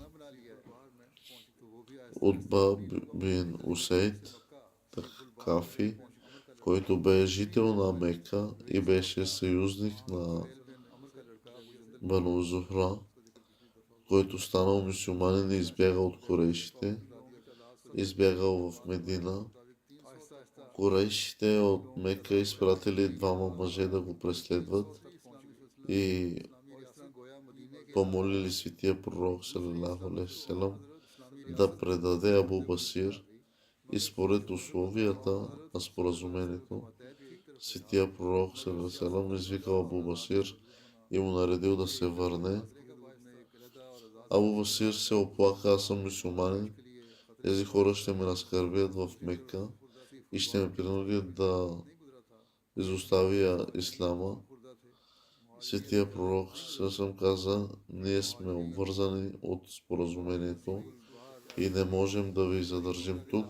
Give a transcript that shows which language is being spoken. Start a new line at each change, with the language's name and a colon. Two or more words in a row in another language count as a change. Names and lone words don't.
Bulgarian: Утба бин Усейд Такафи, който бе жител на Мека и беше съюзник на Бану Зухра, който станал мюсюлманин и избягал от корейшите, избягал в Медина. Корейшите от Мека изпратили двама мъже да го преследват и помолили светия пророк
Arabic: صلى الله عليه وسلم
Bulgarian: да предаде Абу Басир и според условията на споразумението светия пророк
Arabic: صلى الله عليه وسلم
Bulgarian: извикал Абу Басир и му наредил да се върне. Абу Басир се оплака: аз съм мюсюлманин, тези хора ще ме наскърбят в Мека и ще ме принудят да изоставя исляма. Светия пророк съвсем каза: ние сме обвързани от споразумението и не можем да ви задържим тук.